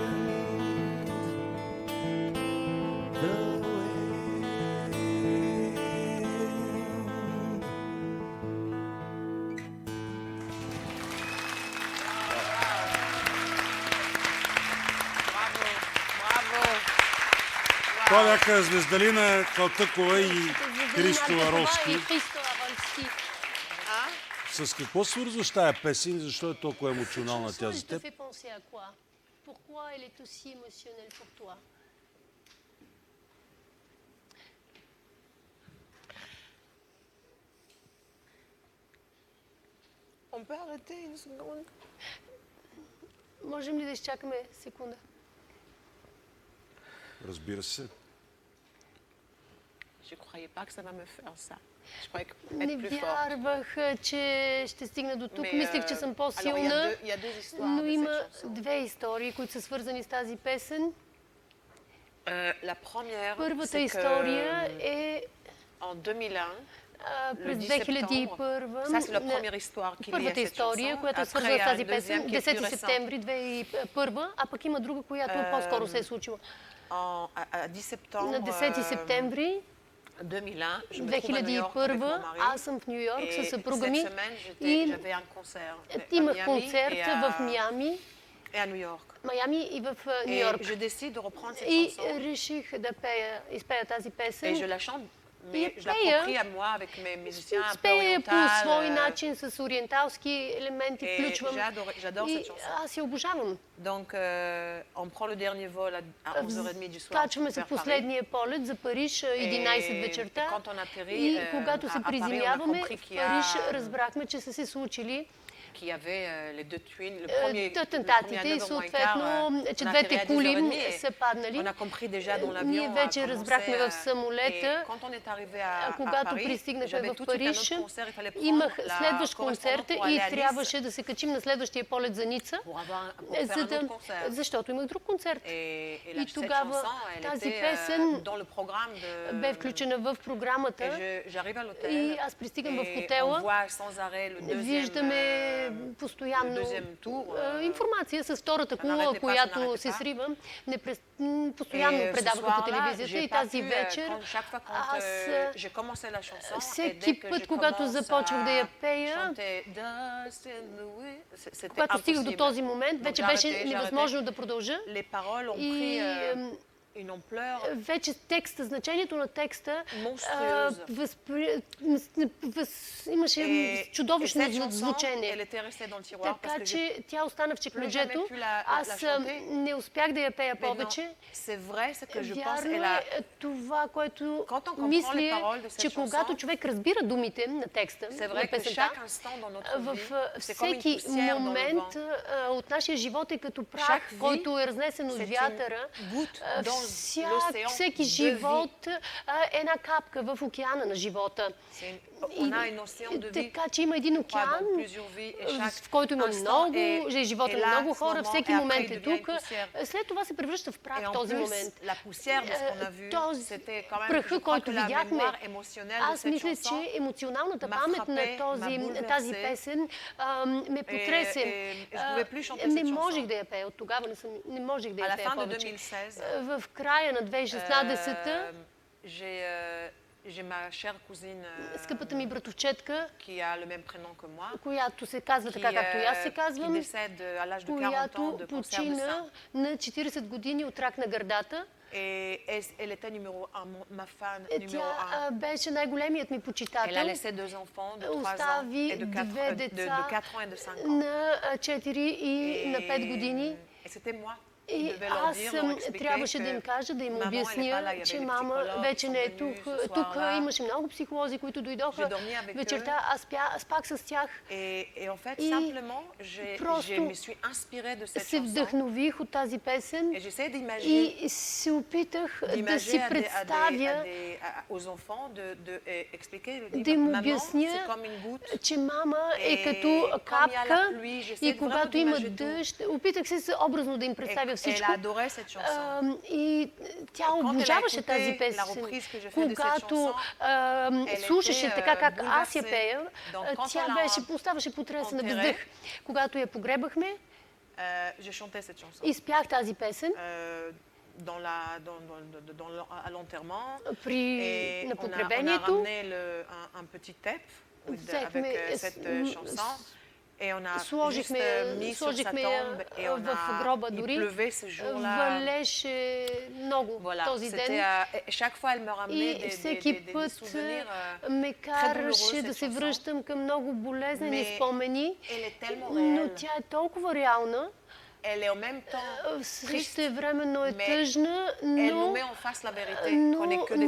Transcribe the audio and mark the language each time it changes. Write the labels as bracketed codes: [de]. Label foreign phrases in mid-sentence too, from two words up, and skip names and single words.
[en] The wind. Bravo, bravo. [bg] Това бяха Звездалина Калтъкова и Христо Ароски. И Христо Аролски. С какво свързваш тая песен и защо е толкова емоционална тя за te теб? [fr] fait penser à quoi? Pourquoi elle est aussi émotionnelle pour toi? On peut arrêter une seconde? [bg] Можем ли да изчакаме секунда? Разбира се. [fr] Je croyais pas que ça va me faire ça. Je croyais que [bg] Не [fr] être plus fort. [bg] вярвах, че ще стигна до тук. [fr] Mais, [bg] Мислех, че съм [fr] alors, [bg] по-силна, [fr] il y a deux histoires [bg] но [fr] de [bg] има [fr] cette chanson. [bg] две истории, които са свързани с тази песен. [fr] La première, [bg] Първата [fr] c'est [bg] история [fr] que [bg] е [fr] en 2001, le [bg] през [fr] 10 septembre, [bg] 2001. [fr] ça c'est la première histoire qu'il y a [bg] Първата [fr] cette [bg] история, [fr] chanson. [bg] която е [fr] Après, [bg] свързана [fr] il y [bg] с [fr] a [bg] тази [fr] un [bg] песен, [fr] deuxième qui est plus [bg] 10 [fr] récent. [bg] септември 2001, а пък има друга, която по-скоро се е случила. [fr] À 10 septembre [bg] На 10 септември [fr] 2001, je me trouve à New York avec mon [bg] 2001 [fr] mari. [bg] аз съм в Ню Йорк [fr] Et [bg] със съпруга [fr] cette [bg] ми [fr] semaine, [bg] и [fr] j'avais un concert à [bg] имах [fr] Miami [bg] концерт [fr] et [bg] в Миами, [fr] et à New York. [bg] Майами и в Ню [fr] Et [bg] Йорк. [fr] je décide de reprendre cette [bg] И [fr] chanson [bg] реших да изпея тази [fr] et je [bg] песен. [fr] la chante, [bg] И я [fr] mais je [bg] пея. [fr] l'approprie à moi avec mes musiciens un peu [bg] Спее по свой [fr] orientaux. [bg] начин, с ориенталски елементи, [fr] Et [bg] включвам. [fr] j'adore [bg] И [fr] cette chanson. [bg] аз я обожавам. [fr] Donc, on prend le dernier vol à 11h30 du soir. [bg] Качваме се [fr] vers [bg] в последния полет за Париж 11 [fr] Et [bg] вечерта. [fr] quand on atterrit, [bg] И когато се [fr] à Paris, on a [bg] приземяваме [fr] compris [bg] в [fr] qu'il y a- [bg] Париж, разбрахме, че са се случили [fr] Qu'il y avait les deux twins, le premier à [bg] атентатите [fr] 9h [bg] и [fr] moins [bg] съответно, [fr] quart, [bg] че [fr] on a [bg] двете [fr] atterri à [bg] коли [fr] 10h30 [bg] са паднали. [fr] On a compris déjà dans l'avion. [bg] Ние вече [fr] a [bg] разбрахме [fr] commencé [bg] в самолета, [fr] et quand on est arrivé à [bg] когато [fr] Paris, [bg] пристигнахме [fr] j'avais [bg] в [fr] tout de suite un [bg] Париж, [fr] autre concert, il fallait prendre [bg] имах [fr] la [bg] следващ [fr] correspondance [bg] концерт [fr] pour [bg] и [fr] aller à Nice [bg] трябваше да се качим на следващия полет за Ница, [fr] pour faire [bg] за [fr] un [bg] да, [fr] autre concert. [bg] защото имах друг концерт. [fr] Et [bg] И [fr] cette [bg] тогава [fr] chanson, elle [bg] тази [fr] était [bg] песен [fr] dans le programme de... [bg] бе включена в програмата [fr] Et j'arrive à l'hôtel [bg] и аз пристигам в [fr] et on [bg] хотела. [fr] voit sans arrêt le deuxième, [bg] Виждаме постоянно [fr] deuxième tour, [bg] информация с втората кола, [fr] n'arrêtait pas, [bg] която [fr] n'arrêtait [bg] се [fr] pas. [bg] срива. Постоянно [fr] Et ce [bg] предаваха по [fr] soir-là, [bg] телевизията [fr] j'ai [bg] и [fr] pas [bg] тази [fr] pu, [bg] вечер [fr] chaque fois quand [bg] аз [fr] j'ai commencé la chanson, et dès [bg] всеки [fr] que [bg] път, [fr] je [bg] когато [fr] commence [bg] започвах да я [fr] à [bg] пея, [fr] chanter Dust in the Wind, c'était [bg] когато стигах до [fr] impossible. [bg] този момент, [fr] Donc [bg] вече [fr] j'ai [bg] беше [fr] arrêté, [bg] невъзможно да продължа. [fr] Les paroles ont [bg] И [fr] pris une ampleur [bg] вече текста, значението на текста [fr] monstrueuse. [bg] Имаше [fr] Et [bg] чудовищно [fr] cette chanson, [bg] звучение. [fr] elle était restée dans le tiroir parce [bg] Така [fr] que [bg] че тя остана в чекмеджето. [fr] pu la [bg] Аз [fr] chanter. [bg] не успях да я пея [fr] Mais non, [bg] повече. [fr] c'est vrai ce que je pense. [bg] Вярно [fr] Elle a, [bg] е това, което [fr] Quand on comprend les [bg] мисля, [fr] paroles de cette [bg] че когато [fr] chanson, [bg] човек разбира думите на текста, [fr] c'est [bg] на [fr] vrai que [bg] песента, [fr] chaque instant dans notre [bg] в [fr] vie, c'est comme une [bg] всеки [fr] poussière dans le [bg] момент [fr] vent. [bg] от нашия живот е като прах, [fr] Chaque vie, [bg] който е разнесен от [fr] c'est une [bg] вятъра. [fr] goutte dans l'océan [bg] Всеки [fr] de vie. [bg] живот е една капка в океана на живота. [fr] On a un océan de vie. [bg] Така че има един [fr] Crois dans [bg] океан, [fr] plusieurs vies et chaque [bg] в който има [fr] instant [bg] много, [fr] est [bg] живота на [fr] là, [bg] много [fr] ce [bg] хора, [fr] moment, [bg] всеки [fr] et [bg] момент [fr] après, [bg] е [fr] il devient [bg] тук. [fr] une poussière. [bg] След това се превръща в прах [fr] Et en [bg] този [fr] plus, [bg] момент. [fr] la poussière de ce qu'on a vu, [bg] Този [fr] c'était quand même, [bg] праха, [fr] je crois [bg] който [fr] que la [bg] видяхме, [fr] mémoire émotionnelle de [bg] аз [fr] cette [bg] мисля, [fr] chanson [bg] че емоционалната [fr] m'a [bg] памет на [fr] frappé, m'a [bg] тази [fr] bouleversé. [bg] песен ме потресе. [fr] et je pouvais plus chanter [bg] Не [fr] cette [bg] можех [fr] chanson. [bg] да я пея. От тогава не можех да [fr] À [bg] я [fr] la [bg] пея [fr] fin de [bg] повече. [fr] 2016, [bg] В края на 2016-та, [fr] j'ai ma chère cousine [bg] скъпата ми братовчетка, [fr] qui a le même prénom que moi, [bg] която се казва така, както и аз се [fr] qui [bg] казвам, [fr] décède à l'âge de 40 ans [bg] която [fr] de cancer de [bg] почина [fr] sein. [bg] на 40 години от рак на гърдата. [fr] Et elle était numéro 1, ma fan numéro 1. [bg] Тя беше най-големият ми [fr] Elle a [bg] почитател. [fr] laissé 2 enfants de 3 ans [bg] Остави [fr] et de 4 [bg] две деца [fr] 4 ans et de 5 ans. [bg] на 4 и на 5 години. [fr] Et c'était moi. [bg] И аз трябваше да им кажа, да им обясня, че мама вече не е тук. Тук имаше много психолози, които дойдоха вечерта. Аз спах с тях. [fr] Et en fait, [bg] И [fr] simplement, je [bg] просто [fr] me suis inspirée de cette [bg] се [fr] chanson. [bg] вдъхнових от тази песен [fr] Et j'essaie d'imaginer [bg] и се опитах да си [fr] à [bg] представя, [fr] aux enfants, de expliquer, [bg] да им [fr] maman, c'est [bg] обясня, [fr] comme une goutte. [bg] че мама е Е, като капка и [fr] j'essaie [bg] когато [fr] vraiment [bg] има [fr] d'imaginer [bg] дъжд, опитах се образно да им представя всичко. [fr] Elle adorait cette chanson. [bg] И тя обожаваше тази песен. Когато слушаше така как аз я пея, тя оставаше потресена без дъх. Когато я погребахме, [fr] J'ai chanté cette chanson. [bg] изпях тази песен [fr] À l'enterrement. [bg] на [fr] On a [bg] погребението. [fr] ramené un petit tape avec cette chanson. Et on a [bg] Сложихме [fr] juste mis sur sa [bg] сложихме [fr] tombe et on [bg] в гроба [fr] a, il [bg] дори. [fr] pleuvait ce jour-là. [bg] Валеше много [fr] Voilà, [bg] този ден. [fr] chaque fois elle me ramenait [bg] И [fr] des [bg] всеки [fr] des [bg] път [fr] souvenirs. [bg] ме караше да се връщам към много болезнени спомени, но тя е толкова реална, [fr] Elle est en même temps [bg] същевременно е тъжна, [fr] elle nous [bg] но [fr] met en face la vérité, qu'on est que